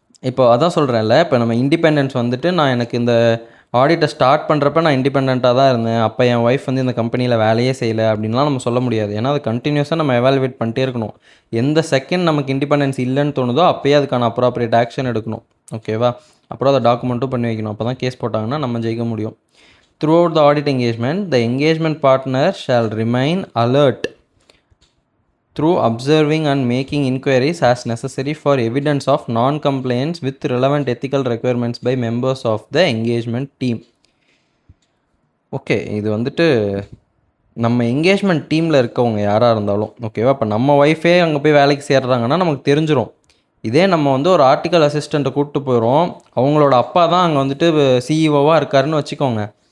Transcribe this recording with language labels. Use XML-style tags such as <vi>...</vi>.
<ta>இப்போ அதான் சொல்கிறேன்ல, இப்போ நம்ம இண்டிபெண்டன்ஸ் வந்துட்டு நான் எனக்கு இந்த ஆடிட்டை ஸ்டார்ட் பண்ணுறப்ப நான் இண்டிபெண்ட்டாக தான் இருந்தேன், அப்போ என் ஒய்ஃப் வந்து இந்த கம்பெனியில் வேலையே செய்யலை அப்படின்லாம் நம்ம சொல்ல முடியாது. ஏன்னா அது கண்டினியூஸாக நம்ம எவாலுவேட் பண்ணிட்டே இருக்கணும். எந்த செகண்ட் நமக்கு இண்டிபெண்டன்ஸ் இல்லைன்னு தோணுதோ அப்போயே அதுக்கான அப்ராப்ரியேட் ஆக்ஷன் எடுக்கணும். ஓகேவா? அப்புறம் அதை டாக்குமெண்ட்டும் பண்ணி வைக்கணும். அப்போ தான் கேஸ் போட்டாங்கன்னா நம்ம ஜெயிக்க முடியும்.</ta> <en>Throughout the audit engagement, the engagement partner shall remain alert through observing and making inquiries as necessary for evidence of non-compliance with relevant ethical requirements by members of the engagement team.</en> <ta>Okay, இது வந்துட்டு நம்ம engagement டீமில் இருக்கவங்க யாராக இருந்தாலும் ஓகேவா? இப்போ நம்ம ஒய்ஃபே அங்கே போய் வேலைக்கு சேர்றாங்கன்னா நமக்கு தெரிஞ்சிடும். இதே நம்ம வந்து ஒரு ஆர்டிக்கல் அசிஸ்டண்ட்டை கூப்பிட்டு போயிடும், அவங்களோட அப்பா தான் அங்கே வந்துட்டு சிஇஓவாக இருக்காருன்னு வச்சுக்கோங்க.</ta>